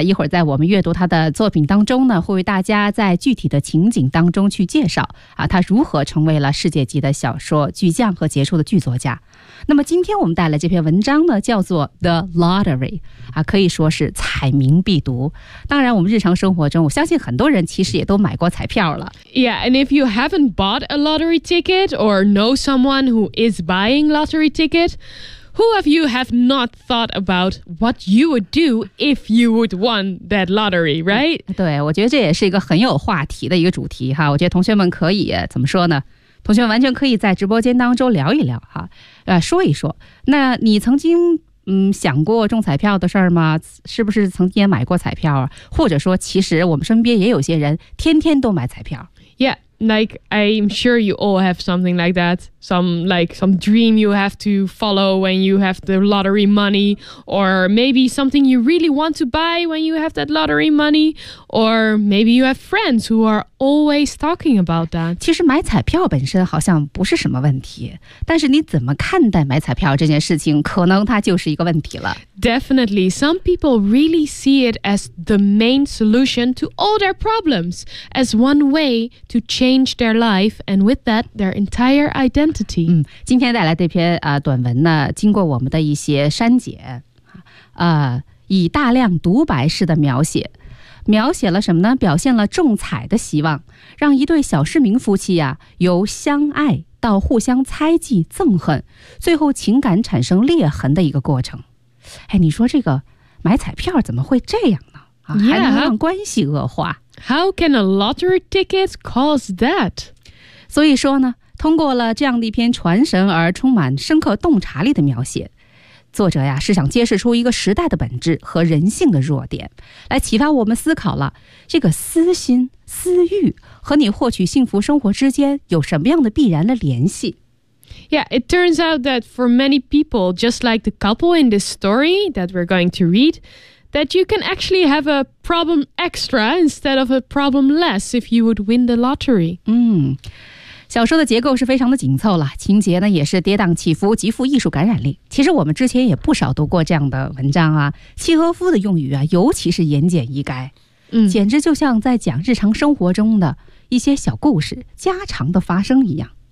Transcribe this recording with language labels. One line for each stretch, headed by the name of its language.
Chinese: 一会儿在我们阅读他的作品当中呢，会为大家在具体的情景当中去介绍啊，他如何成为了世界级的小说巨匠和杰出的剧作家。那么今天我们带来这篇文章呢，叫做 The Lottery 啊，可以说是彩民必读。当然我们日常生活中，我相信很多人其实也都买过彩票了。
English: Yeah, and if you haven't bought a lottery ticket or know someone who is buying lottery ticket, who of you have not thought about what you would do if you would won that lottery, right?
Chinese: 对，我觉得这也是一个很有话题的一个主题哈。我觉得同学们可以怎么说呢，同学完全可以在直播间当中聊一聊哈，说一说。那你曾经想过中彩票的事儿吗？是不是曾经也买过彩票啊？或者说，其实我们身边也有些人天天都买彩票。
English: Yeah, like I'm sure you all have something like that. Some dream you have to follow when you have the lottery money, or maybe something you really want to buy when you have that lottery money, or maybe you have friends who are always talking about that.
Chinese: 其实买彩票本身好像不是什么问题，但是你怎么看待买彩票这件事情，可能它就是一个问题了。
English: Definitely, some people really see it as the main solution to all their problems, as one way to change their life, and with that, their entire identity.
Chinese: 今天带来这篇短文呢，经过我们的一些删减，以大量独白式的描写了什么呢？表现了中彩的希望，让一对小市民夫妻由相爱到互相猜忌憎恨，最后情感产生裂痕的一个过程。哎，你说这个买彩票怎么会这样呢？还能让关系恶化。
English: How can a lottery ticket cause that?
Chinese: 所以说呢，通过了这样的一篇传神而充满深刻洞察力的描写，作者呀是想揭示出一个时代的本质和人性的弱点，来启发我们思考了这个私心私欲和你获取幸福生活之间有什么样的必然的联系。
English: Yeah, it turns out that for many people, just like the couple in this story that we're going to read, that you can actually have a problem extra instead of a problem less if you would win the lottery.
Chinese: 小说的结构是非常的紧凑了，情节呢也是跌宕起伏，极富艺术感染力。其实我们之前也不少读过这样的文章啊，契诃夫的用语啊尤其是言简意赅，简直就像在讲日常生活中的一些小故事，家常的发生一样。